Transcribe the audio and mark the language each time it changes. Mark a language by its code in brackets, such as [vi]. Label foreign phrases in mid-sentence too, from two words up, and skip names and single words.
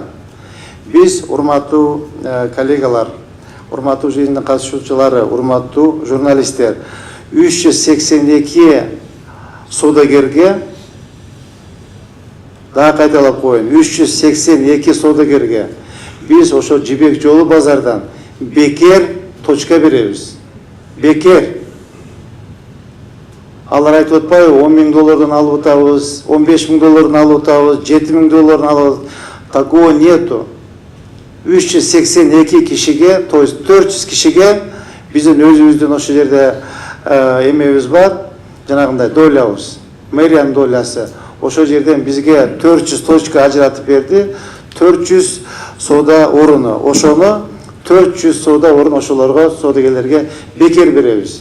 [ky] Биз, урматтуу коллегалар, урматтуу жыйындын катышуучулары, урматтуу журналисттер, 382 соодагерге, дагы кайталап коеюн, 382 соодагерге биз ошо жибек жолу базардан бекер точка беребиз. Бекер. Алар айтып атпайбы, $10,000 алып атабыз, $15,000 алып атабыз, $7,000 алып. [ru] Такого нету. [ky] 382 кишиге, [ru] то есть [ky] 400 кишиге биздин өзүбүздүн ошол жерде эмебиз бар, жанагындай долябыз, мэриянын долясы. Ошол жерден бизге 400 точка ажыратып берди, 400 соода оруну. Ошону 400 соода орун ошолорго, соодагерлерге бекер беребиз.